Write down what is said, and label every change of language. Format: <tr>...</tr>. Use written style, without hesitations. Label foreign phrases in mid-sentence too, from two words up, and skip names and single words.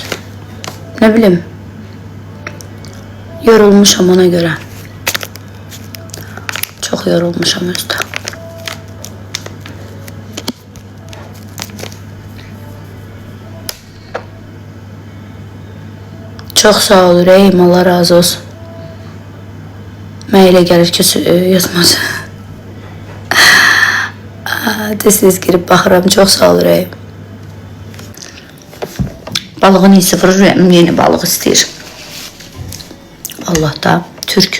<tr>Ne bileyim. Yorulmuşam ona göre. Çok yorulmuşam özde. Çok sağ ol Reyim, Allah razı olsun.</tr> <az>Mən elə gəlir ki yazmaz. Tez-tez girib baxıram. Çox sağ ol ürəyim. Balığın iyisi vurur, yeni balıq istəyir. Allah da, Türk.</az>